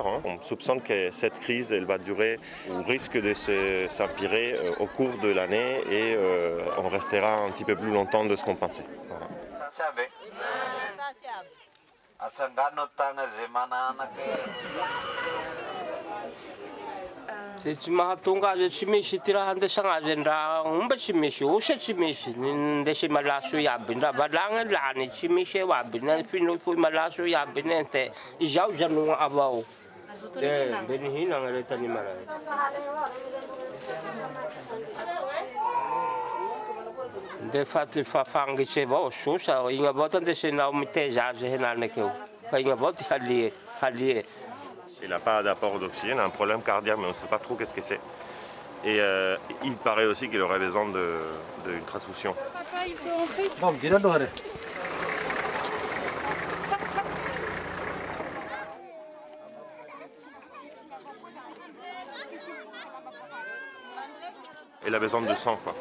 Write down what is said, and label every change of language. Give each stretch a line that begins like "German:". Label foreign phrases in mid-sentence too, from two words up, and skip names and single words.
French: On soupçonne que cette crise elle va durer ou risque de s'empirer au cours de l'année et on restera un petit peu plus longtemps de ce qu'on pensait. Voilà.
Malagasy: Se ci mahatonga azo tsy misy ty raha andesagna azy ndraha omba tsy misy, osa tsy misy, ndesy malaso iaby, ndraha valagna lany tsy misy eo aby, foi malaso iaby nente, izaho janogna avao. Mbe nihinagna le tany maray. De faty fafangitsy avao sosa, igny avao tandesenao miteza azy henany akeo. Fa igny avao ty halie.
French: Il n'a pas d'apport d'oxygène, un problème cardiaque, mais on ne sait pas trop qu'est-ce que c'est. Et il paraît aussi qu'il aurait besoin d'une transfusion. Il a besoin de sang, quoi.